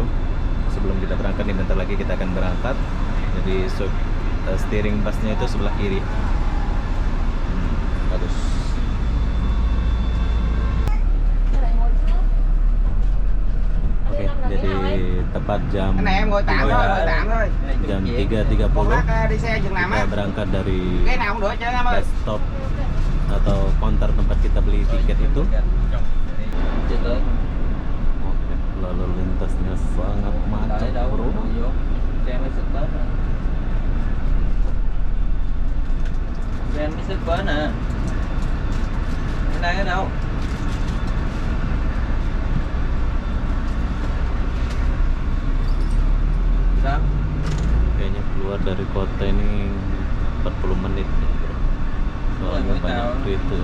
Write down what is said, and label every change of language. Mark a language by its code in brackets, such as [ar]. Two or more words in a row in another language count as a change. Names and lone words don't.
[id] Sebelum kita berangkat nih, bentar lagi kita akan berangkat. Jadi steering busnya itu sebelah kiri. Bagus. Oke, jadi tepat jam [vi] Cái này em ngồi tạm thôi, ngồi tạm thôi. [id] jam 3.30 [vi] Một lát đi xe chừng nào [id] kita [vi] á. [id] berangkat dari [vi] Cái nào cũng được chứ em ơi. [en] bus stop [id] atau counter tempat kita beli tiket itu. Oke, lalu lintasnya sangat macet, bro. [vi] Xe mới xịt bến nè. Xe mới xịt bến nè. Cái này ở đâu? Sao? [id] Kayaknya keluar dari kota ini 40 menit nih, bro. Soalnya banyak kereta.